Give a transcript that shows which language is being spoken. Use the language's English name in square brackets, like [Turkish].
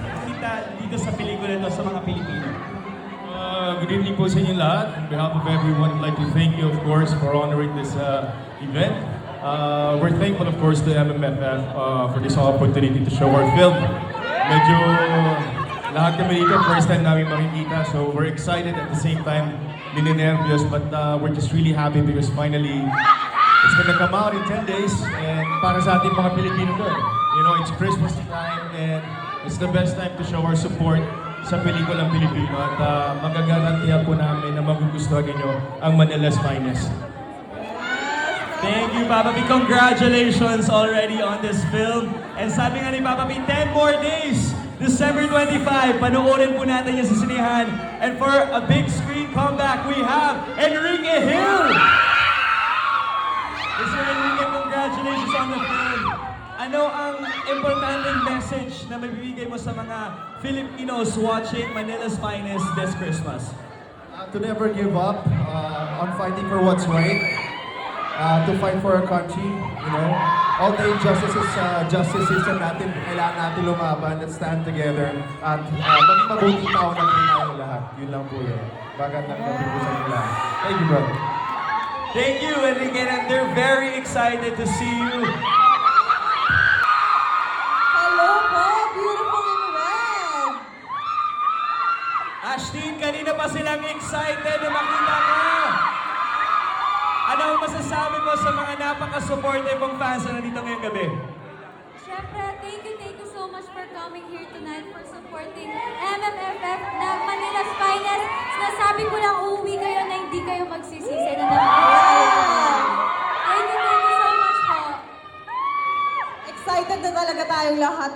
[Filipino] Kita dito sa pelikula ito sa mga Pilipino. [English] Good evening [Filipino] po sa inyo lahat. [English] On behalf of everyone, I'd like to thank you, of course, for honoring this event. We're thankful, of course, to MMFF for this opportunity to show our film. [Filipino] Medyo lahat kami dito, first time namin makikita, [English] so we're excited at the same time, nininervyos, but we're just really happy because finally, it's gonna come out in 10 days, and [Filipino] para sa ating mga Pilipino doon. [English] You know, it's Christmas time, and it's the best time to show our support [Filipino] sa pelikulang Pilipino, at magagarantiya po namin na magugustuhan ninyo ang [English] Manila's Finest. Thank you, Papa B. Congratulations already on this film. And [Filipino] sabi nga ni [English] Papa B, 10 more days. [Filipino] December 25, panoorin po natin yan sa sinihan. [English] And for a big screen comeback, we have [Filipino] Enrique Hill. [English] Mr. Enrique, congratulations on the film. [Filipino] Ano ang importanteng message na mabibigay mo sa mga Filipinos [English] watching Manila's Finest this Christmas? To never give up on fighting for what's right. To fight for our country, you know. All the injustices sa justice system natin, [Filipino] kailangan natin lumaban [English] and stand together. [Filipino] At maging mabuting tao natin tayo lahat. Yun lang po yun. Magandang gabi po sa inyo lahat. [English] Thank you, brother. Thank you, Enrique, and they're very excited to see you. Hello po, beautiful in red! [Filipino] Ashtin, kanina kanina pa silang excited na makita ka. Ano ang masasabi mo sa mga napaka-supportive mong fans na nandito ngayong gabi? [English] Siyempre, thank you so much for coming here tonight for supporting MMFF na Manila's Finest. [Filipino] Sinasabi ko lang uuwi kayo na hindi kayo magsisisi na [English] Thank you so much [Filipino] po. Excited na talaga tayong lahat.